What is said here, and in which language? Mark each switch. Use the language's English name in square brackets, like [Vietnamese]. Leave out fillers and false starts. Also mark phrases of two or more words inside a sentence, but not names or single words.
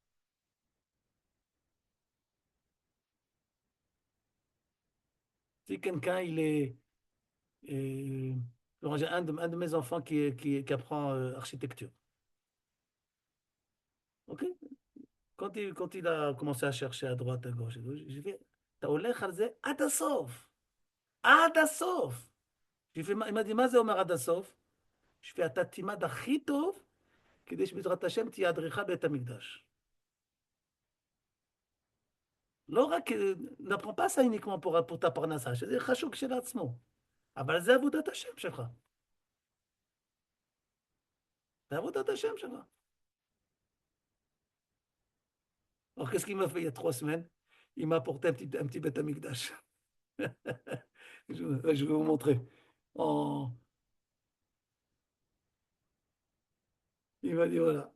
[French] Si quelqu'un, il est. J'ai un de mes enfants qui apprend architecture. Ok. Quand il a commencé à chercher à droite, à gauche, j'ai fait, [Hebrew] אתה הולך על זה עד הסוף. עד הסוף. [French] il m'a dit, [Hebrew] מה זה אומר עד הסוף? [French] je fais, [Hebrew] אתה תלמד הכי טוב, כדי שבעזרת השם תהיה אדריכל בית המקדש. לא רק, [French] n'apprends pas ça uniquement pour ta פרנסה, [Hebrew] שזה חשוב כשלעצמו. אבל זה עבודת השם שלך. זה עבודת השם שלך. [French] Alors, qu'est-ce qu'il m'a fait il y a 3 semaines? Il m'a apporté un petit [Hebrew] בית המקדש. [French] Je vais vous montrer. En... Il m'a dit voilà.